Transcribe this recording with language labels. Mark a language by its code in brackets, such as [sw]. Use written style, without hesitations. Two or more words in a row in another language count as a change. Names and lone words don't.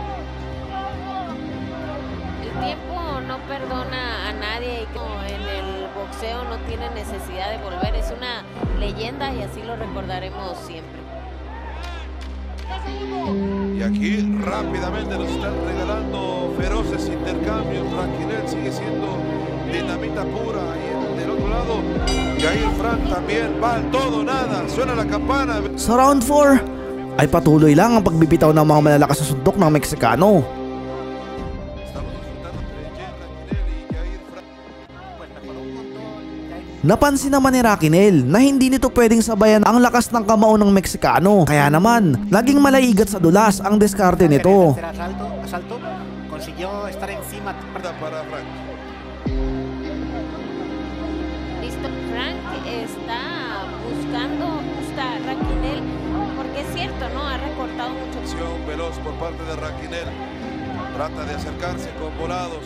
[es] El tiempo no perdona a nadie y en el boxeo no tiene necesidad de volver, es una leyenda y así lo recordaremos siempre. Y aquí rápidamente nos están regalando feroces intercambios. Raquinel sigue siendo dinamita pura, y del otro lado Yair Frank también va al todo nada, suena la campana. [tl] Sa round 4 ay patuloy lang ang pagbibitaw ng mga malalakas na suntok ng Meksikano. Napansin naman ni Raquinel na hindi nito pwedeng sabayan ang lakas ng kamao ng Meksikano. Kaya naman, laging malaigat sa dulas ang diskarte nito. [es] Asalto, consiguió estar encima para Frank. Listo, Frank está buscando a Raquinel, porque es cierto, ¿no? Ha recortado mucho. Acción veloz por parte de Raquinel. Trata de acercarse con volados.